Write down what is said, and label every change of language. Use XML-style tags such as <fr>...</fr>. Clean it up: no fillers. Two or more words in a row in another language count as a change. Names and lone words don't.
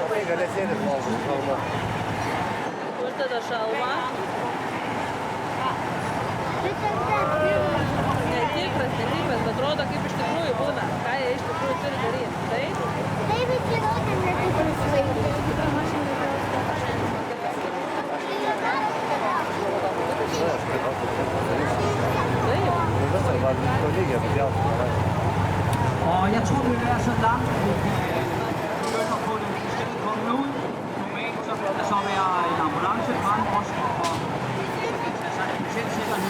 <lt>Tai gali sėdi žmogų, šalma. Uždeda šalmą. Netikras, bet atrodo kaip iš tikrųjų būna. Ką jie iš tikrųjų turi daryti. Taip? Taip, bet žinau, kad netikras vaikas.</lt> <da>Og jeg tror, det vil være så langt, at vi begynder på det. Vi skal komme ud. Normalt så vil der så være en ambulance frem også for altså en tæt sikkerhed.</da>